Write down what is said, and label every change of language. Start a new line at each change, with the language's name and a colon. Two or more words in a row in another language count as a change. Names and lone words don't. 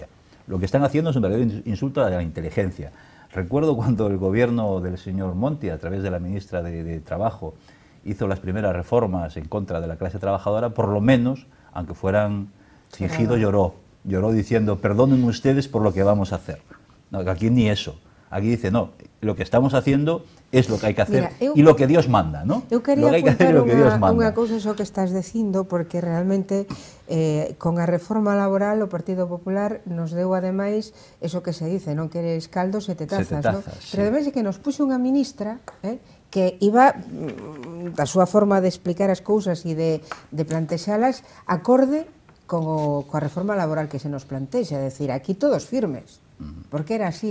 Spanish: Lo que están haciendo es un verdadero insulto a la inteligencia. Recuerdo cuando el gobierno del señor Monti, a través de la ministra de Trabajo, hizo las primeras reformas en contra de la clase trabajadora, por lo menos, aunque fueran fingidos, lloró diciendo: perdonen ustedes por lo que vamos a hacer. No, aquí ni eso. Aquí dice, no, lo que estamos haciendo es lo que hay que hacer. Mira, y lo que Dios manda, ¿no?
Galician: Eu quería apuntar unha cousa só que estás dicindo, porque realmente con a reforma laboral o Partido Popular nos deu ademais
Spanish: eso que se dice,
Galician: non queres caldo sete tazas, ¿no? Sí. Pero ademais é que nos puxo unha ministra que iba da súa forma de explicar as cousas e de plantexalas acorde coa reforma laboral que se nos plantexa, é dicir, aquí todos firmes, porque era así.